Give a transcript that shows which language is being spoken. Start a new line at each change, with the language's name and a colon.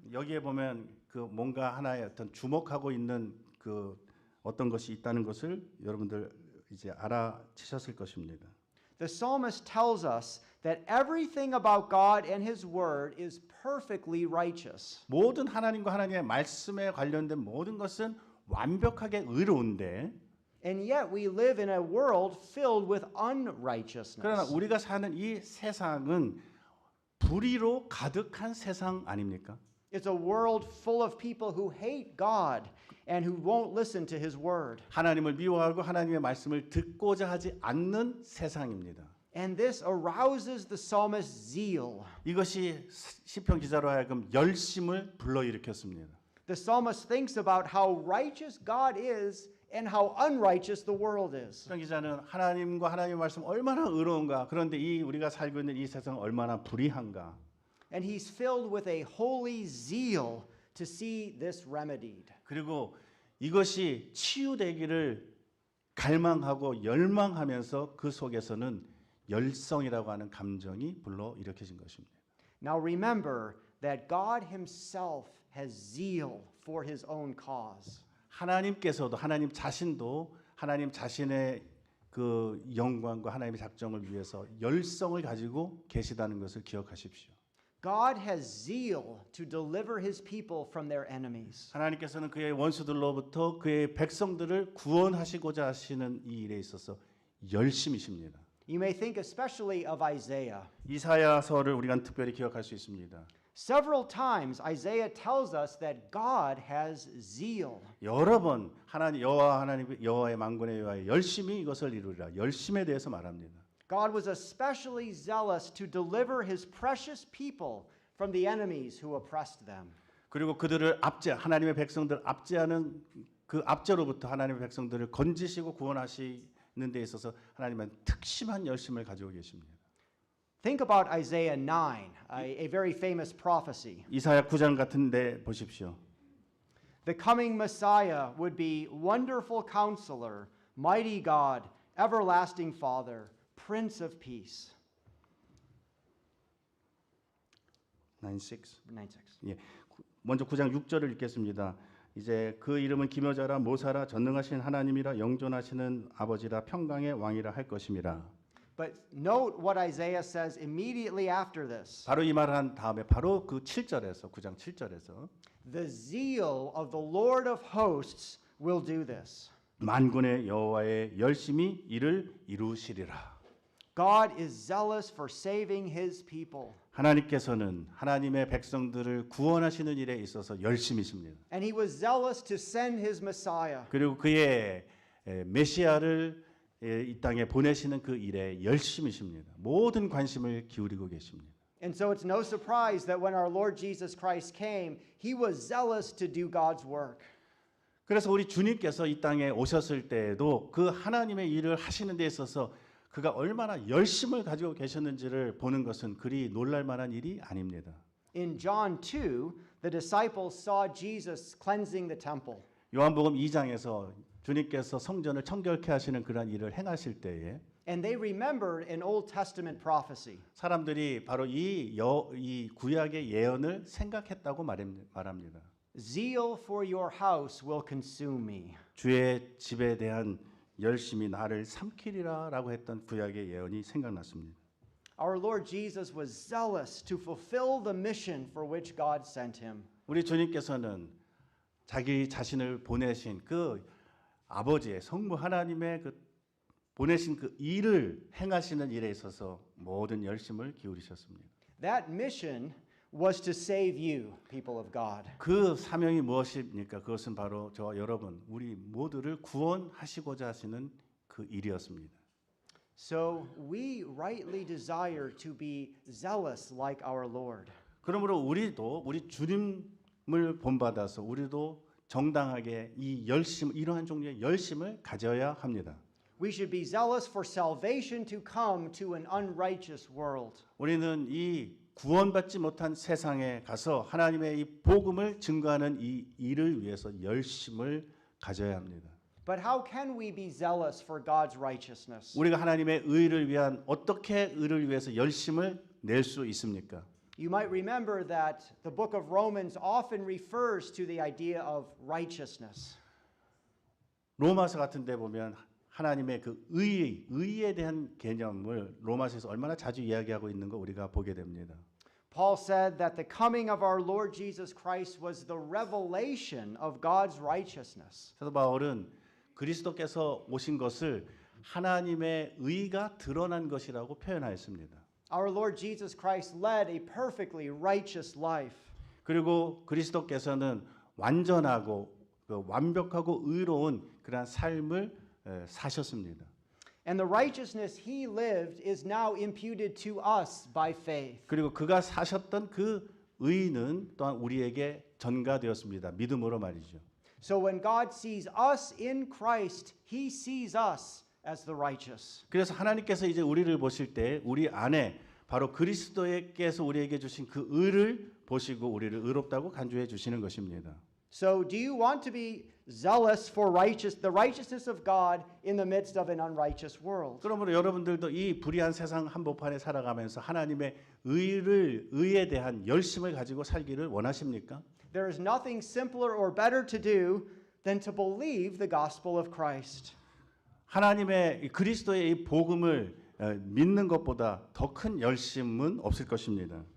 Korean: 여기에 보면 그 뭔가 하나의 어떤 주목하고 있는 그 어떤 것이 있다는 것을 여러분들 이제 알아채셨을 것입니다.
English: The psalmist tells us that everything about God and his word is perfectly righteous.
Korean: 모든 하나님과 하나님의 말씀에 관련된 모든 것은 완벽하게 의로운데
English: And yet we live in a world filled with
Korean: 그러나
English: unrighteousness.
Korean: 우리가 사는 이 세상은 불의로 가득한 세상 아닙니까?
English: It's a world full of people who hate God and who won't listen to his word.
Korean: 하나님을 미워하고 하나님의 말씀을 듣고자 하지 않는 세상입니다.
English: And this arouses the psalmist's zeal.
Korean: 이것이 시편 기자로 하여금 열심을 불러일으켰습니다.
English: The psalmist thinks about how righteous God is and how unrighteous the world is.
Korean: 시편 기자는 하나님과 하나님의 말씀 얼마나 의로운가 그런데 이 우리가 살고 있는 이 세상 얼마나 불의한가
English: And he's filled with a holy zeal to see this remedied.
Korean: 그리고 이것이 치유되기를 갈망하고 열망하면서 그 속에서는 열성이라고 하는 감정이 불러일으켜진 것입니다.
English: Now remember that God himself has zeal for his own cause.
Korean: 하나님께서도 하나님 자신도 하나님 자신의 그 영광과 하나님의 작정을 위해서 열성을 가지고 계시다는 것을 기억하십시오.
English: God has zeal to deliver his people from their enemies.
Korean: 하나님께서는 그의 원수들로부터 그의 백성들을 구원하시고자 하시는 이 일에 있어서 열심이십니다.
English: You may think especially of Isaiah.
Korean: 이사야서를 우리가 특별히 기억할 수 있습니다.
English: Several times Isaiah tells us that God has zeal.
Korean: 여러 번 여호와의 만군의 여호와의 열심히 이것을 이루리라. 열심에 대해서 말합니다.
English: God was especially zealous to deliver his precious people from the enemies who oppressed them.
Korean: 그리고 그들을 하나님의 백성들 압제하는 그 압제로부터 하나님의 백성들을 건지시고 구원하시는 데 있어서 하나님은 특심한 열심을 가지고 계십니다.
English: Think about Isaiah 9, a very famous prophecy.
Korean: 이사야 9장 같은 데 보십시오.
English: The coming Messiah would be Wonderful Counselor, Mighty God, Everlasting Father, Prince of Peace.
Korean: 96. 96. 예. 먼저 9장 6절을 읽겠습니다. 이제 그 이름은 기묘자라 모사라 전능하신 하나님이라 영존하시는 아버지라 평강의 왕이라 할 것임이라.
English: But note what Isaiah says immediately after this.
Korean: 바로 이 말을 한 다음에 바로 그 7절에서 9장 7절에서
English: The zeal of the Lord of hosts will do this.
Korean: 만군의 여호와의 열심히 이를 이루시리라.
English: God is zealous for saving his people.
Korean: 하나님께서는 하나님의 백성들을 구원하시는 일에 있어서 열심이십니다.
English: And he was zealous to send his Messiah.
Korean: 그리고 그의 메시아를 이 땅에 보내시는 그 일에 열심이십니다. 모든 관심을 기울이고 계십니다.
English: And so it's no surprise that when our Lord Jesus Christ came, he was zealous to do God's work.
Korean: 그래서 우리 주님께서 이 땅에 오셨을 때에도 그 하나님의 일을 하시는 데 있어서 그가 얼마나 열심을 가지고 계셨는지를 보는 것은 그리 놀랄 만한 일이 아닙니다.
English: In John 2, the disciples saw Jesus cleansing the temple.
Korean: 요한복음 2장에서 주님께서 성전을 청결케 하시는 그러한 일을 행하실 때에
English: And they remembered an Old Testament prophecy.
Korean: 사람들이 바로 이 구약의 예언을 생각했다고 말합니다.
English: Zeal for your house will consume me.
Korean: 주의 집에 대한 열심이 나를 삼키리라라고 했던 구약의 예언이 생각났습니다.
English: Our Lord Jesus was zealous to fulfill the mission for which God sent him.
Korean: 우리 주님께서는 자기 자신을 보내신 그 아버지의 성부 하나님의 그 보내신 그 일을 행하시는 일에 있어서 모든 열심을 기울이셨습니다.
English: That mission was to save you, people of God.
Korean: 그 사명이 무엇입니까? 그것은 바로 저와 여러분, 우리 모두를 구원하시고자 하시는 그 일이었습니다.
English: So we rightly desire to be zealous like our Lord.
Korean: 그러므로 우리도 우리 주님을 본받아서 우리도 정당하게 이 열심, 이러한 종류의 열심을 가져야 합니다.
English: We should be zealous for salvation to come to an unrighteous world.
Korean: 우리는 이 구원받지 못한 세상에 가서 하나님의 이 복음을 증거하는 이 일을 위해서 열심을 가져야 합니다.
English: But how can we be zealous for God's righteousness?
Korean: 우리가 하나님의 의를 위한 어떻게 의를 위해서 열심을 낼 수 있습니까?
English: You might remember that the book of Romans often refers to the idea of righteousness.
Korean: 로마서 같은 데 보면 하나님의 그 의에 대한 개념을 로마서에서 얼마나 자주 이야기하고 있는 거 우리가 보게 됩니다.
English: Paul said that the coming of our Lord Jesus Christ was the revelation of God's righteousness.
Korean: 사도 바울은 그리스도께서 오신 것을 하나님의 의가 드러난 것이라고 표현하였습니다.
English: Our Lord Jesus Christ led a perfectly righteous life.
Korean: 그리고 그리스도께서는 완전하고 완벽하고 의로운 그러한 삶을 사셨습니다.
English: And the righteousness he lived is now imputed to us by faith.
Korean: 그리고 그가 사셨던 그 의는 또한 우리에게 전가되었습니다. 믿음으로 말이죠.
English: So when God sees us in Christ, he sees us as the righteous.
Korean: 그래서 하나님께서 이제 우리를 보실 때 우리 안에 바로 그리스도께서 우리에게 주신 그 의를 보시고 우리를 의롭다고 간주해 주시는 것입니다.
English: So do you want to be zealous for the righteousness of God in the midst of an unrighteous world?
Korean: 그러므로 여러분들도 이 불의한 세상 한복판에 살아가면서 하나님의 의에 대한 열심을 가지고 살기를 원하십니까?
English: There is nothing simpler or better to do than to believe the gospel of Christ.
Korean: 하나님의 그리스도의 이 복음을 믿는 것보다 더 큰 열심은 없을 것입니다.